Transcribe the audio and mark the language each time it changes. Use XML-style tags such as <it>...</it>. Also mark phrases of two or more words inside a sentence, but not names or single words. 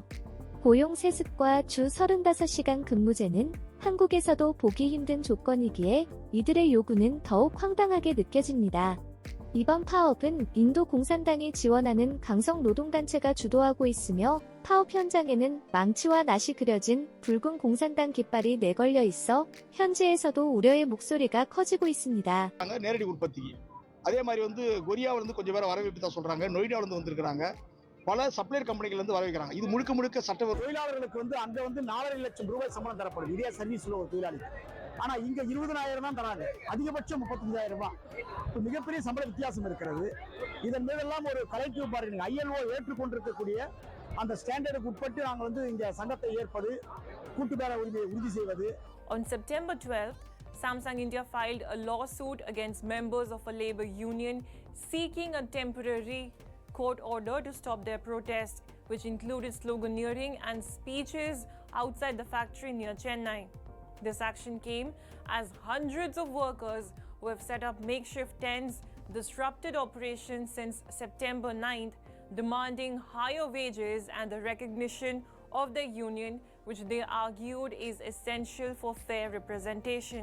<ko>고용 세습과 주 35시간 근무제는 한국에서도 보기 힘든 조건이기에 이들의 요구는 더욱 황당하게 느껴집니다. 이번 파업은 인도 공산당이 지원하는 강성 노동단체가 주도하고 있으며 파업 현장에는 망치와 낫이 그려진 붉은 공산당 깃발이 내걸려 있어 현지에서도 우려의 목소리가 커지고 있습니다.</ko> <ta>நேரடி உற்பத்திக்கு அதே மாதிரி கொரியாவில இருந்து கொஞ்சம் பேரை வரவேற்பு சொல்றாங்க. நொய்டாவில இருந்து வந்திருக்காங்க. பல</ta> <en>supplier companies</en> <ta>வந்து வரவேற்கிறாங்க. இது முழுக்க முழுக்க சட்ட தொழிலாளர்களுக்கு அங்க 4.5 லட்சம் ரூபாய் சம்பளம் தரப்படுது. இதே சர்வீஸ்ல ஒரு தொழிலாளி. ஆனா இங்க 20,000 தான் தராங்க. அதிகபட்சம் 35,000 ரூபாய். மிகப்பெரிய சம்பள வித்தியாசம் இருக்கிறது. இதன் மீதெல்லாம் ஒரு</ta> <en>collective bargaining</en> <ta>ILO ஏற்றுக்கொண்டிருக்கக்கூடிய அந்த ஸ்டாண்டர்டுக்கு உட்பட்டு நாங்கள் இங்க சங்கத்தை ஏற்பது, கூட்டுப்பேர உரிமையை உறுதி செய்வது.</ta> <en>On September 12th, Samsung India filed a lawsuit against members of a labor union seeking a temporary court order to stop their protest, which included sloganeering and speeches outside the factory near Chennai. This action came as hundreds of workers who have set up makeshift tents disrupted operations since September 9th, demanding higher wages and the recognition of their union, which they argued is essential for fair representation.</en>